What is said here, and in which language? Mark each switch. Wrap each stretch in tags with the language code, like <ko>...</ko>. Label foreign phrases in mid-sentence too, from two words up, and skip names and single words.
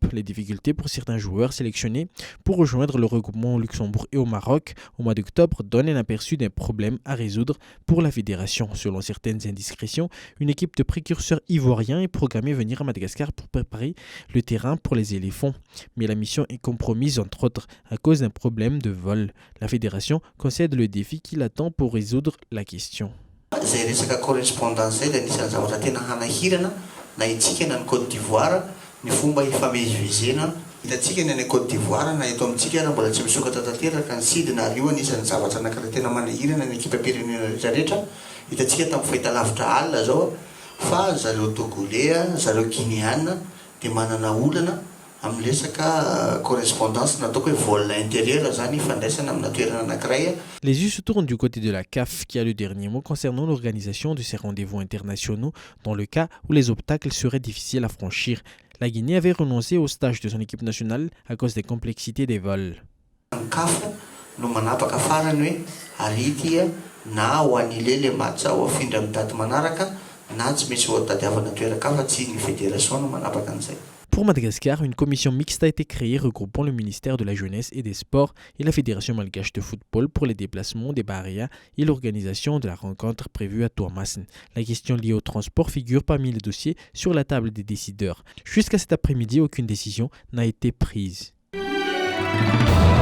<fr>Les difficultés pour certains joueurs sélectionnés pour rejoindre le regroupement au Luxembourg et au Maroc au mois d'octobre donnent un aperçu d'un problème à résoudre pour la fédération. Selon certaines indiscrétions, une équipe de précurseurs ivoiriens est programmée venir à Madagascar pour préparer le terrain pour les éléphants. Mais la mission est compromise entre autres à cause d'un problème de vol. La fédération concède le défi qui l'attend pour résoudre la question.</fr> <mg>Zay resaka correspondance zay dia anisan'ny zavatra tena hanahirana na itsika na ny Côte d'Ivoire ny fomba ifamezivezena hitantsika ny Côte d'Ivoire na eto amintsika raha mbola tsy misokatra tanteraka ny sidina ary io anisan'ny zavatra anankiray tena manahirana ny ekipa pirenena rehetrarehetra hitantsika tamin'ny fahitalavitra alina zao fa zareo togolais zareo guinéana dia manana olana amin'ny resaka correspondance nataoko hoe</mg> <fr>vol intérieur</fr> <mg>zany ifandraisana amina toerana anankiray.</mg> <fr>Les yeux se tournent du côté de la CAF qui a le dernier mot concernant l'organisation de ces rendez-vous internationaux dans le cas où les obstacles seraient difficiles à franchir. La Guinée avait renoncé au stage de son équipe nationale à cause des complexités des vols.</fr> <mg>CAF no manapaka farany hoe arity na ho an'ile le match ao afindra amin'ny daty manaraka na tsy maintsy ho tadiavana toeraka fa tsy ny fédération no manapaka an'izay.</mg> <fr>Pour Madagascar, une commission mixte a été créée regroupant le ministère de la Jeunesse et des Sports et la Fédération malgache de football pour les déplacements des Barias et l'organisation de la rencontre prévue à Toamassen. La question liée au transport figure parmi les dossiers sur la table des décideurs. Jusqu'à cet après-midi, aucune décision n'a été prise.</fr>